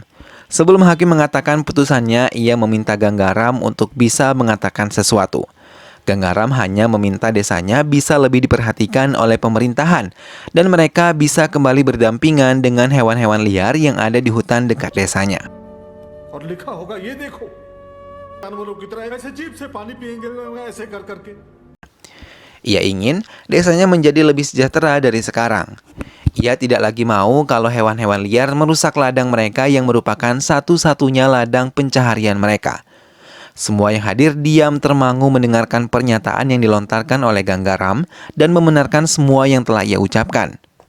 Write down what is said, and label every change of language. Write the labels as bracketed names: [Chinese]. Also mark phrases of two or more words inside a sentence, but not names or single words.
[Indonesian] Sebelum hakim mengatakan putusannya, ia meminta Ganggaram untuk bisa mengatakan sesuatu. Ganggaram hanya meminta desanya bisa lebih diperhatikan oleh pemerintahan dan mereka bisa kembali berdampingan dengan hewan-hewan liar yang ada di hutan dekat desanya. [Hindi] और लिखा होगा ये देखो जानवरों की तरह ऐसे जीभ से पानी पिएंगे ऐसे कर करके. [Indonesian] Ia ingin desanya menjadi lebih sejahtera dari sekarang. Ia tidak lagi mau kalau hewan-hewan liar merusak ladang mereka yang merupakan satu-satunya ladang pencaharian mereka. Semua yang hadir diam termangu mendengarkan pernyataan yang dilontarkan oleh Ganggaram dan membenarkan semua yang telah ia ucapkan.